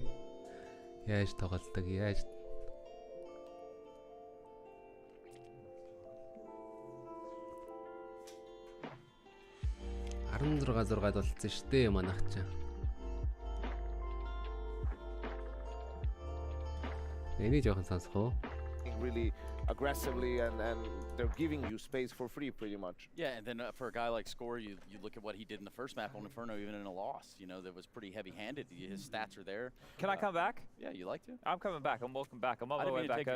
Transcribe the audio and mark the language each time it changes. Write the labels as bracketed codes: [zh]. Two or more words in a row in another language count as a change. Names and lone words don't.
[mn] Яаж тоглолдог, яаж 16-6-ад болцсон шүү дээ манайх ч. Энийг жоохон сонсох уу? [en] Really aggressively and they're giving you space for free pretty much. Yeah, and then for a guy like Score, you look at what he did in the first map on Inferno, even in a loss, you know, that was pretty heavy-handed. His stats are there. Can I come back? Yeah, you like to? I'm coming back. I'm walking back. I'm on my way back over